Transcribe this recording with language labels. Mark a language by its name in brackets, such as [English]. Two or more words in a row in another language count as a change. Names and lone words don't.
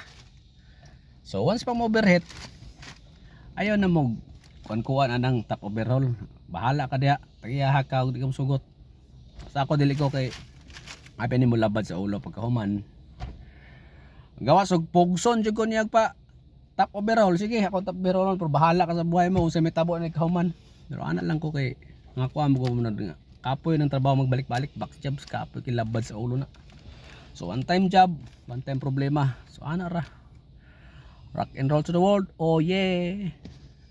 [Cebuano] So once pang overheat, ayaw na mo kuan anang [English] top overhaul. [Cebuano] Bahala ka diha. Tagiyaha ka og di ka sugot. Sa ako dili ko kay abi ni mo labad sa ulo pagkahuman. Gawas og pugson jud ko niyag pa [English] top overhaul. [Cebuano] Sige ako [English] top overhaul [Cebuano] pero bahala ka sa buhay mo kung sa may tabo ni kahuman. Pero ana lang ko kay nga kuha mo ko muna nga kapoy ng trabaho magbalik-balik [English] back jobs [Cebuano] kapoy kilabad sa ulo na. [English] So one time job, one time problema. [Cebuano] So ana ra rock and roll to the world. Oh yeah.